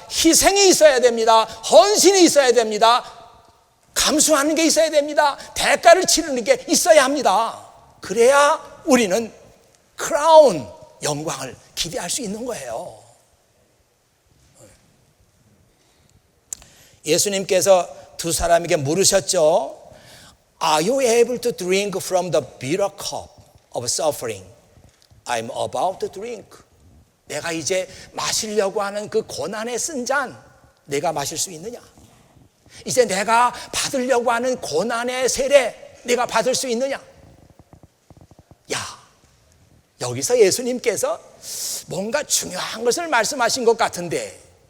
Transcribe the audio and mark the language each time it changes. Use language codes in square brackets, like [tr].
[ko] 희생이 있어야 됩니다. 헌신이 있어야 됩니다. 감수하는 게 있어야 됩니다. 대가를 치르는 게 있어야 합니다. 그래야 우리는 크라운, 영광을 기대할 수 있는 거예요. 예수님께서 두 사람에게 물으셨죠. [en] Are you able to drink from the bitter cup of suffering I'm about to drink? [ko] 내가 이제 마시려고 하는 그 고난의 쓴 잔 내가 마실 수 있느냐? 이제 내가 받으려고 하는 고난의 세례 내가 받을 수 있느냐? 여기서 예수님께서 뭔가 중요한 것을 말씀하신 것 같은데